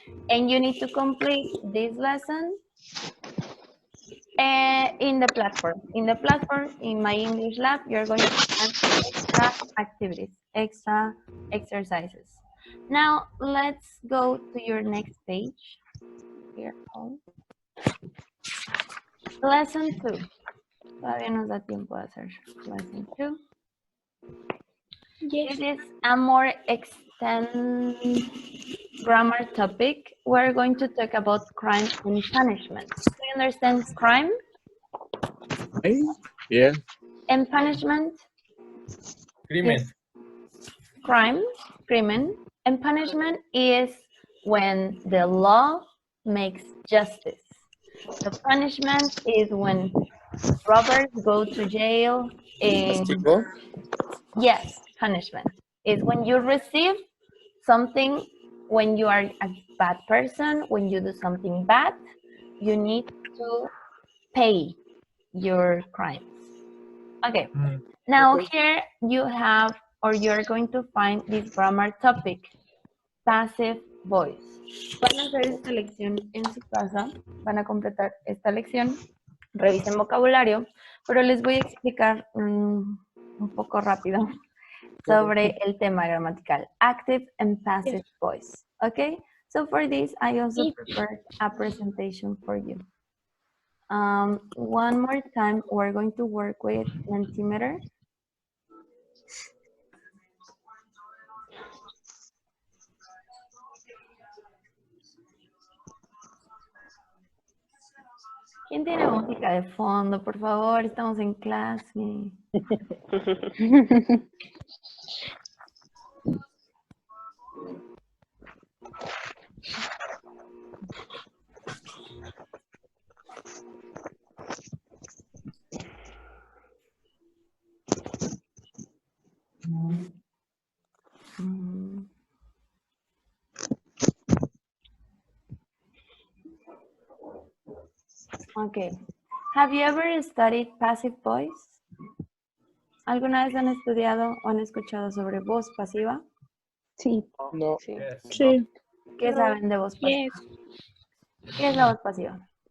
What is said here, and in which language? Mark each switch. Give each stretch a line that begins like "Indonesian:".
English: And you need to complete this lesson in the platform. In the platform, in my English lab, you're going to find extra activities, extra exercises. Now, let's go to your next page. Here, Lesson 2.
Spanish: Todavía nos da tiempo de hacer lesson 2.
English: Yes. This is a more extended grammar topic. We're going to talk about crime and punishment. Do you understand crime Yeah. and punishment?
Spanish: Crimen.
English: Crime, crimen, and punishment is when the law makes justice. The punishment is when robbers go to jail.
Spanish: Castigo.
English: Yes, punishment is when you receive something, when you are a bad person, when you do something bad, you need to pay your crimes. Okay, now here you have, or you're going to find this grammar topic, passive voice.
Spanish: Van a hacer esta lección en su casa, van a completar esta lección, revisen vocabulario, pero les voy a explicar un poco rápido sobre el tema gramatical,
English: active and passive voice. Okay, so for this, I also prepared a presentation for you. One more time, we're going to work with Mentimeter.
Spanish: ¿Quién tiene música de fondo? Por favor, estamos en clase. Okay.
English: Have you ever studied passive voice?
Spanish: ¿Alguna vez han estudiado o han escuchado sobre voz pasiva? Sí. No. Sí. ¿Qué saben de voz pasiva?
English: Yes.
Spanish: ¿Qué es la voz pasiva?